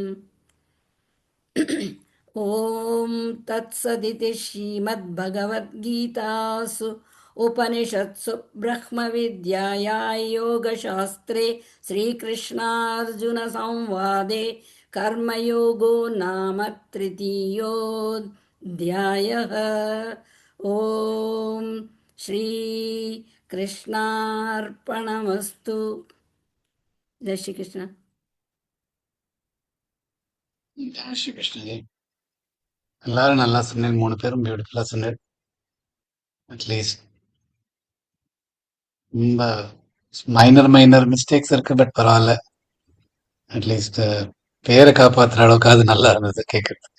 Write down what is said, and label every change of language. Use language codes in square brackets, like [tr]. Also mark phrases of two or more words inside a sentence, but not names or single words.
[sa] ॐ तत्सदिति श्रीमद्भगवद्गीतासु उपनिषत्सु ब्रह्मविद्यायां योगशास्त्रे श्रीकृष्णार्जुनसंवादे कर्मयोगो नाम तृतीयोऽध्यायः। ॐ श्रीकृष्णार्पणमस्तु। [hi] जय श्री कृष्ण। जय श्री कृष्णजी. [ta] எல்லாரும் நல்லா சொன்னேன், 3 பேரும் பியூட்டிஃபுல்லா சொன்னேன். அட்லீஸ்ட் ரொம்ப [en] minor mistakes [ta] இருக்கு, பட் பரவாயில்ல. அட்லீஸ்ட் பேரை காப்பாத்துற அளவுக்கு அது நல்லா இருந்தது கேட்கறதுக்கு.